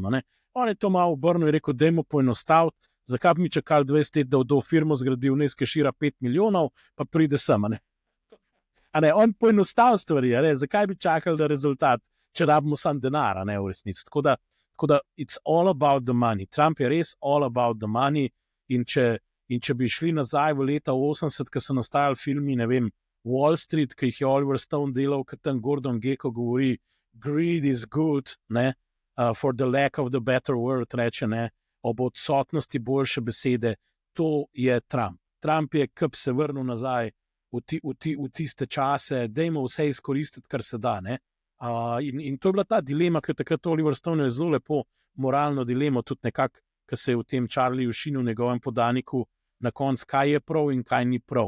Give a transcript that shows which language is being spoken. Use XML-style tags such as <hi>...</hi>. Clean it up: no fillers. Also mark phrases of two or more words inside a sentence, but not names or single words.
<sl>Ne. On je to malo obrnil in rekel, dajmo poenostaviti, zakaj bi mi čakali 20 let, da v firmo zgradil, ne skešira 5 milijonov, pa pride sem. On poenostavil stvari, zakaj bi čakali, da rezultat, če rabimo sam denar, v resnici. Tako da</sl> <en>it's all about the money.</en> <sl>Trump je res</sl> <en>all about the money</en> <sl>in če bi šli nazaj v leta 80, ko so nastajali filmi, ne vem, Wall Street, ki jih je Oliver Stone delal, ki tam Gordon Gekko govori,</sl> <en>greed is good, ne, for the lack of the better word,</en> <sl>reče, ne, ob odsotnosti boljše besede, to je Trump. Trump je, ki bi se vrnil nazaj v tiste čase, dajmo vse izkoristiti, kar se da, ne. In to je bila ta dilema, ker takrat Oliver Stone je zelo lepo moralno dilemo, tudi nekako, ki se je v tem Charlie Sheenu, njegovem podaniku, na koncu, kaj je prav in kaj ni prav.</sl>